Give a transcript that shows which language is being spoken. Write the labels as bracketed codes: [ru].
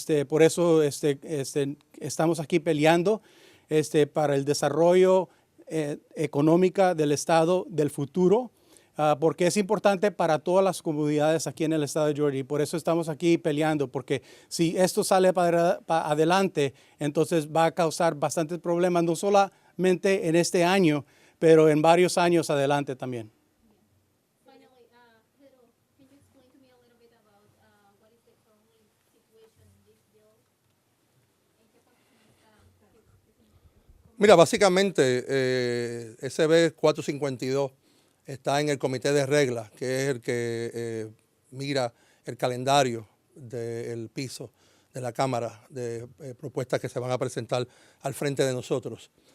[es] Por eso estamos aquí peleando para el desarrollo económica del estado del futuro, porque es importante para todas las comunidades aquí en el estado de Georgia, y por eso estamos aquí peleando, porque si esto sale para adelante, entonces va a causar bastantes problemas, no solamente en este año, pero en varios años adelante también. [en] Finally, Pedro, can you explain to me a little bit about what is the current situation in this bill? [es] Mira, básicamente SB 452 está en el comité de reglas, que es el que mira el calendario del piso de la Cámara de propuestas que se van a presentar al frente de nosotros.